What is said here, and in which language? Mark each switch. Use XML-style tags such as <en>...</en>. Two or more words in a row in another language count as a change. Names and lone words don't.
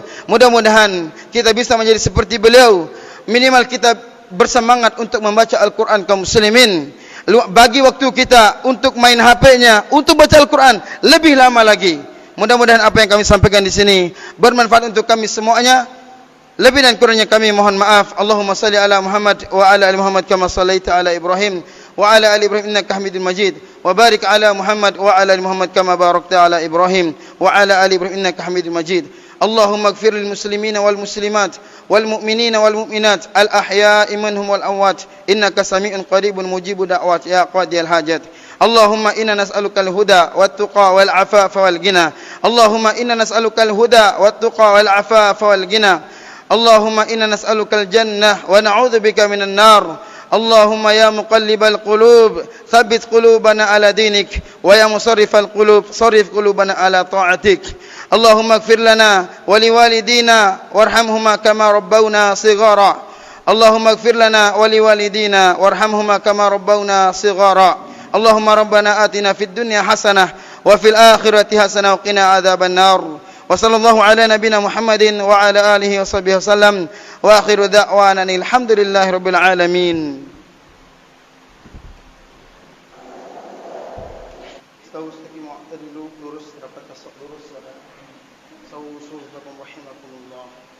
<id>Mudah-mudahan kita bisa menjadi seperti beliau. Minimal kita bersemangat untuk membaca Al-Quran kaum muslimin. Bagi waktu kita untuk main HP-nya, untuk baca Al-Quran lebih lama lagi. Mudah-mudahan apa yang kami sampaikan di sini bermanfaat untuk kami semuanya. Lebih dan kurangnya kami mohon maaf.</id> <ar>اللهم صل على محمد وعلى آل محمد كما صليت على إبراهيم وعلى آل إبراهيم إنك حميد مجيد. وبارك على محمد وعلى آل محمد كما باركت على إبراهيم وعلى آل إبراهيم إنك حميد مجيد. اللهم اغفر للمسلمين والمسلمات والمؤمنين والمؤمنات الأحياء منهم والأموات إنك سميع قريب مجيب الدعوات يا قاضي الحاجات. اللهم إنا نسألك الهدى والتقى والعفاف والغنى. اللهم إنا نسألك الهدى والتقى والعفاف والغنى. اللهم إنا نسألك الجنة ونعوذ بك من النار. اللهم يا مقلب القلوب ثبت قلوبنا على دينك ويا مصرف القلوب صرف قلوبنا على طاعتك. اللهم اغفر لنا ولوالدينا وارحمهما كما ربونا صغارا. اللهم اغفر لنا ولوالدينا وارحمهما كما ربونا صغارا. اللهم ربنا آتنا في الدنيا حسنة وفي الآخرة حسنة وقنا عذاب النار. وصلى الله على نبينا محمد وعلى آله وصحبه وسلم وآخر دعوانا الحمد لله رب العالمين. استووا استقيموا واعتدلوا,</ar> <id>lurus rapat tasawuf lurus</id> <ar>سووا صفوفكم رحمكم الله.</ar>